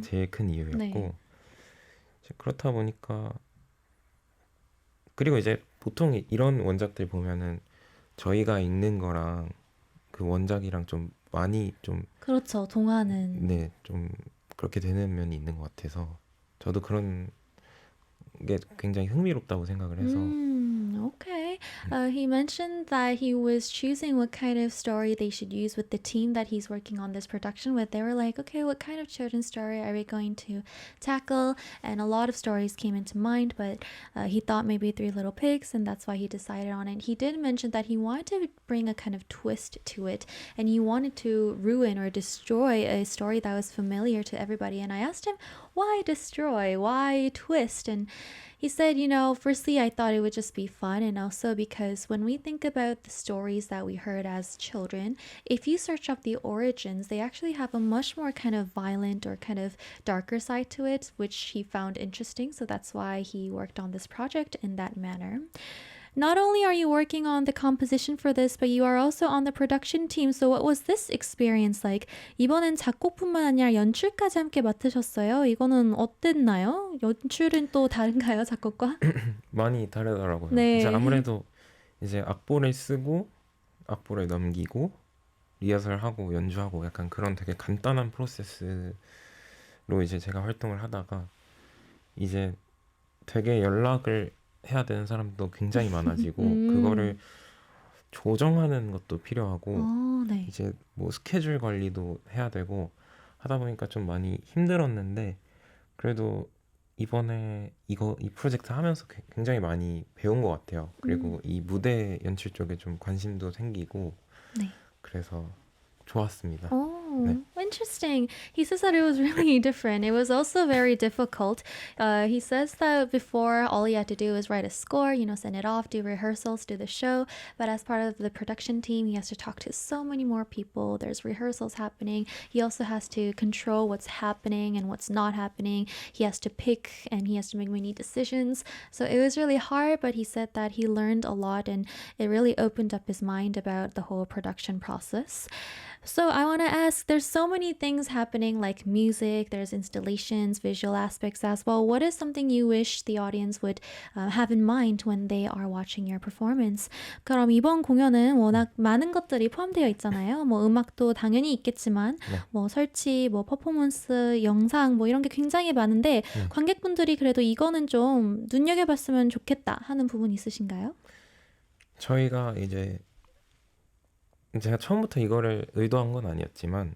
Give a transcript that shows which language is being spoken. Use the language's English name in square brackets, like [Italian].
[Korean] 제일 큰 이유였고 이제 그렇다 보니까 그리고 이제 보통 이런 원작들 보면은 저희가 읽는 거랑 그 원작이랑 좀 많이 좀 그렇죠. 동화는. 네, 좀 그렇게 되는 면이 있는 것 같아서 저도 그런 게 굉장히 흥미롭다고 생각을 해서 [English] Okay. He mentioned that he was choosing what kind of story they should use with the team that he's working on this production with. They were like, okay, what kind of children's story are we going to tackle? And a lot of stories came into mind, but he thought maybe Three Little Pigs, and that's why he decided on it. He did mention that he wanted to bring a kind of twist to it, and he wanted to ruin or destroy a story that was familiar to everybody. And I asked him, why destroy? Why twist? And he said, firstly, I thought it would just be fun, and also because when we think about the stories that we heard as children, if you search up the origins, they actually have a much more kind of violent or kind of darker side to it, which he found interesting. So that's why he worked on this project in that manner. Not only are you working on the composition for this, but you are also on the production team. So what was this experience like? [Korean] 이번엔 작곡뿐만 아니라 연출까지 함께 맡으셨어요. 이거는 어땠나요? 연출은 또 다른가요, 작곡과? 많이 다르더라고요. 네. 이제 아무래도 이제 악보를 쓰고 악보를 넘기고 리허설하고 연주하고 약간 그런 되게 간단한 프로세스로 이제 제가 활동을 하다가 이제 되게 연락을 해야 되는 사람도 굉장히 많아지고 그거를 조정하는 것도 필요하고 네. 이제 뭐 스케줄 관리도 해야 되고 하다 보니까 좀 많이 힘들었는데 그래도 이번에 이 프로젝트 하면서 굉장히 많이 배운 것 같아요. 그리고 이 무대 연출 쪽에 좀 관심도 생기고 네. 그래서 좋았습니다. [English] Oh, [Korean] 네. [English] interesting. He says that it was really different. It was also very difficult. He says that before, all he had to do was write a score, send it off, do rehearsals, do the show. But as part of the production team, he has to talk to so many more people. There's rehearsals happening. He also has to control what's happening and what's not happening. He has to pick and he has to make many decisions. So it was really hard, but he said that he learned a lot and it really opened up his mind about the whole production process. So I want to ask, there's so many things happening like music, there's installations, visual aspects as well. What is something you wish the audience would have in mind when they are watching your performance? [Korean] 그럼 이번 공연은 워낙 많은 것들이 포함되어 있잖아요. 뭐 음악도 당연히 있겠지만 뭐 설치, 뭐 퍼포먼스, 영상 뭐 이런 게 굉장히 많은데 관객분들이 그래도 이거는 좀 눈여겨봤으면 좋겠다 하는 부분 있으신가요? 저희가 이제 제가 처음부터 이거를 의도한 건 아니었지만